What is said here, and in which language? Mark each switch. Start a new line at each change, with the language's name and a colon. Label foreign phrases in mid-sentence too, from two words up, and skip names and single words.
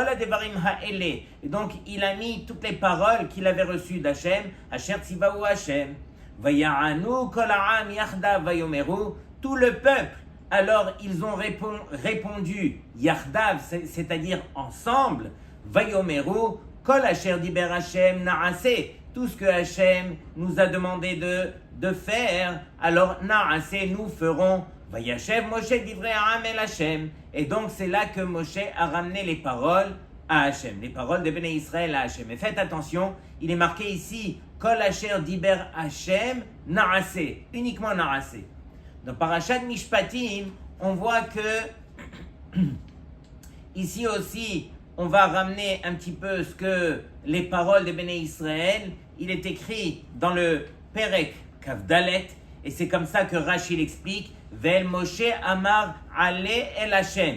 Hebrew: הדברים האלה,
French: et donc il a mis toutes les paroles qu'il avait reçues d'Hachem,
Hebrew: אשר צוהו השם, ויענו כל העם יחדו ויאמרו,
French: tout le peuple, alors ils ont répondu Yachdav, c'est-à-dire ensemble,
Hebrew: ויאמרו, כל אשר דבר השם נעשה,
French: tout ce que Hachem nous a demandé de faire, alors Na'aseh, nous ferons.
Hebrew: וישב משה דברי העם אל השם.
French: Et donc c'est là que Moshe a ramené les paroles à Hachem, les paroles de
Hebrew: בני ישראל
French: à Hachem. Et faites attention, il est marqué ici
Hebrew: כל אשר דבר השם נעשה,
French: uniquement Na'aseh. Dans Parashat Mishpatim, on voit que ici aussi, on va ramener un petit peu ce que les paroles de
Hebrew: בני ישראל,
French: il est écrit dans le
Hebrew: פרק כד,
French: et c'est comme ça que Rashi l'explique,
Hebrew: ואל משה אמר עלה אל השם.